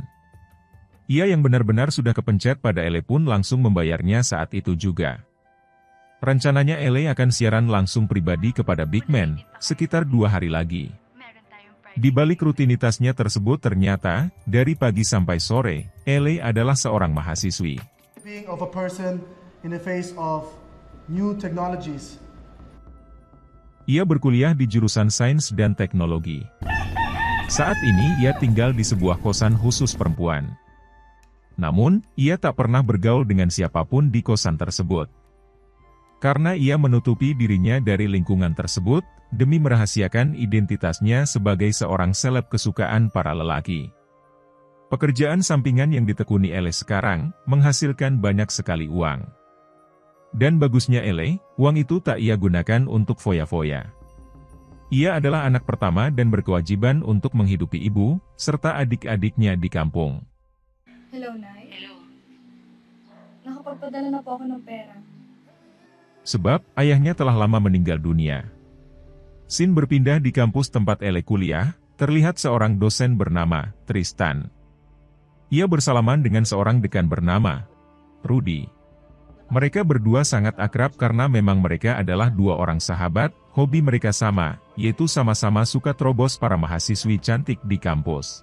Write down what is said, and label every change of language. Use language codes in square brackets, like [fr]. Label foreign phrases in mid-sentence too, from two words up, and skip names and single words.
[id] Ia yang benar-benar sudah kepencet pada Elle pun langsung membayarnya saat itu juga. Rencananya Elle akan siaran langsung pribadi kepada Bigman, sekitar 2 hari lagi. Di balik rutinitasnya tersebut ternyata, dari pagi sampai sore, Elle adalah seorang mahasiswi. [en] Being of a person in the face of new technologies. [id] Ia berkuliah di jurusan Sains dan Teknologi. Saat ini ia tinggal di sebuah kosan khusus perempuan. Namun, ia tak pernah bergaul dengan siapapun di kosan tersebut. Karena ia menutupi dirinya dari lingkungan tersebut, demi merahasiakan identitasnya sebagai seorang seleb kesukaan para lelaki. Pekerjaan sampingan yang ditekuni Elle sekarang, menghasilkan banyak sekali uang. Dan bagusnya Elle, uang itu tak ia gunakan untuk foya-foya. Ia adalah anak pertama dan berkewajiban untuk menghidupi ibu, serta adik-adiknya di kampung. [en] Hello, Nay. Hello. [tl] Nakapagpadala na po ako ng pera. [id] Sebab, ayahnya telah lama meninggal dunia. Scene berpindah di kampus tempat Elle kuliah, terlihat seorang dosen bernama Tristan. Ia bersalaman dengan seorang dekan bernama Rudy. Mereka berdua sangat akrab karena memang mereka adalah 2 orang sahabat, hobi mereka sama, yaitu sama-sama suka terobos para mahasiswi cantik di kampus.